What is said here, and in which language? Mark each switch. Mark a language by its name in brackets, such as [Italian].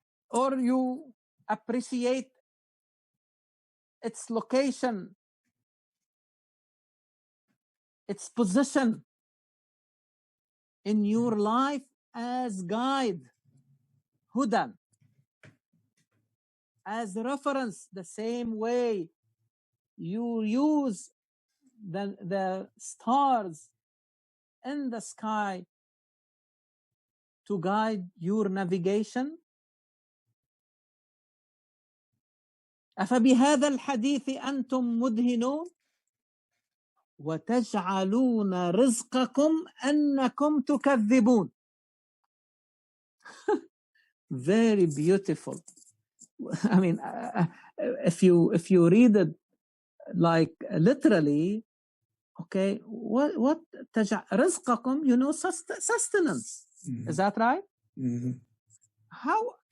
[English] Or you appreciate its location, its position in your life as guide, hudan, as reference, the same way you use the stars in the sky to guide your navigation. [Arabic] أفبهذا الحديث أنتم مدهنون وتجعلون رزقكم أنكم تكذبون. [English] Very beautiful. I mean, if you read it like literally, okay, what رزقكم, you know, sustenance. Is that right? How?